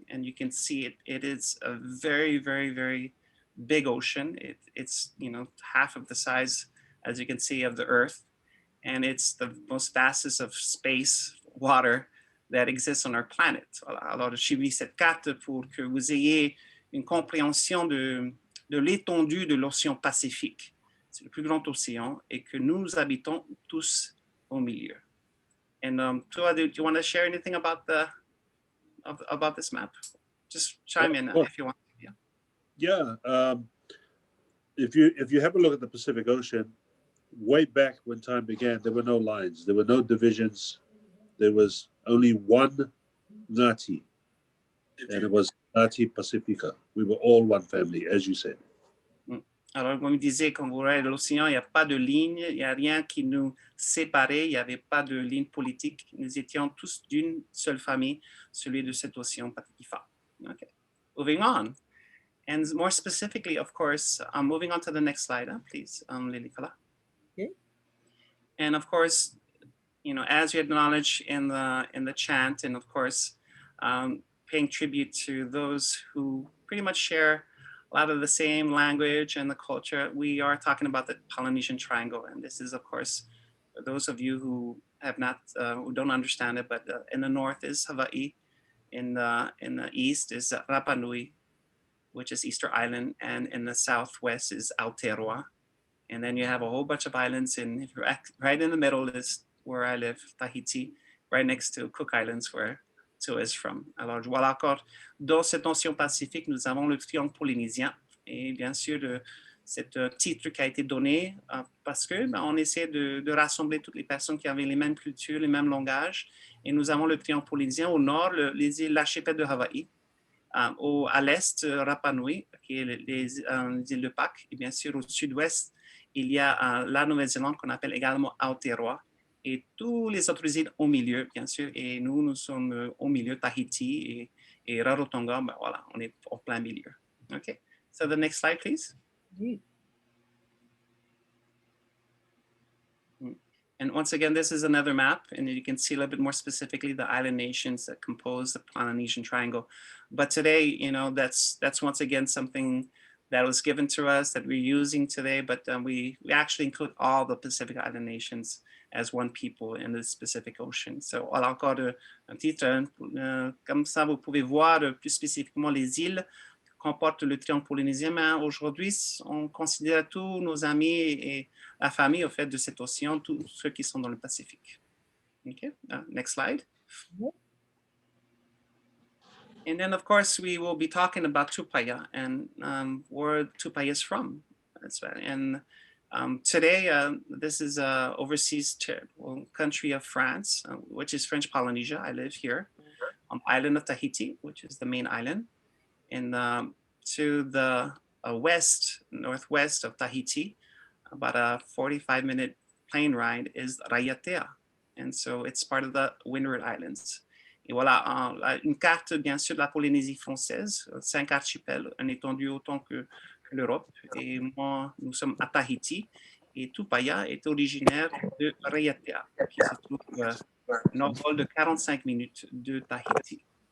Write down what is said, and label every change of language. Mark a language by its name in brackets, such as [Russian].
[English] And you can see it is a very, very, very big ocean. It's half of the size, as you can see, of the Earth. And it's the most vastest of space, water, that exists on our planet. [French] Alors, j'ai mis cette carte pour que vous ayez une compréhension de l'étendue de l'océan Pacifique. C'est le plus grand océan et que nous habitons tous au milieu. [English] And Tua, do you want to share anything about about this map? Just chime in if you want. Yeah. If you have a look at the Pacific Ocean, way back when time began, there were no lines, there were no divisions, there was only one Ngati, and it was Ngati Pacifica. We were all one family, as you said. [French] Alors, comme il disait, quand vous regardez l'océan, il n'y a pas de ligne, il n'y a rien qui nous séparait, il n'y avait pas de ligne politique. Nous étions tous d'une seule famille, celui de cet océan Pacifique. [English] Okay, moving on. And more specifically, of course, moving on to the next slide, please, Lilikalā. Okay. And of course, you know, as we acknowledge in the chant, and of course, paying tribute to those who pretty much share a lot of the same language and the culture, we are talking about the Polynesian Triangle. And this is, of course, for those of you who have not, who don't understand it, but in the north is Hawaii, in the east is Rapa Nui, which is Easter Island, and in the southwest is Aotearoa. And then you have a whole bunch of islands, and if you're right in the middle is where I live, Tahiti, right next to Cook Islands, where Tua is from. [French] Alors, voilà encore, dans cette océan Pacifique, nous avons le triangle polynésien. Et bien sûr, c'est un titre qui a été donné parce que on essaie de rassembler toutes les personnes qui avaient les mêmes cultures, les mêmes langages. Et nous avons le triangle polynésien au nord, les îles, l'archipel de Hawaï. À l'est, Rapa Nui, qui est les îles de Pâques. Et bien sûr, au sud-ouest, il y a la Nouvelle-Zélande qu'on appelle également Aotearoa. Et tous les autres îles au milieu, bien sûr. Et nous sommes au milieu, Tahiti et Rarotonga. Ben voilà, on est au plein milieu. [English] Okay, so the next slide, please. And once again, this is another map, and you can see a little bit more specifically the island nations that compose the Polynesian Triangle. But today, you know, that's once again something that was given to us that we're using today, but we actually include all the Pacific Island nations as one people in the Pacific Ocean. [French] So, voilà encore un titre, comme ça vous pouvez voir plus spécifiquement les îles qui comportent le triangle polynésien, mais aujourd'hui, on considère tous nos amis et la famille au fait de cet océan, tous ceux qui sont dans le Pacifique. [English] Okay, next slide. And then, of course, we will be talking about Tupaya and where Tupaya is from. That's right. And today, this is overseas country of France, which is French Polynesia. I live here on the island of Tahiti, which is the main island. And to the northwest of Tahiti, about a 45-minute plane ride is Raʻiatean. And so it's part of the Windward Islands. [French] Et voilà, une carte, bien sûr, de la Polynésie française, 5 archipels, un étendu autant que l'Europe. Et moi, nous sommes à Tahiti. Et Tupaya est originaire de Raʻiatean, qui se trouve un envol de 45 minutes de Tahiti.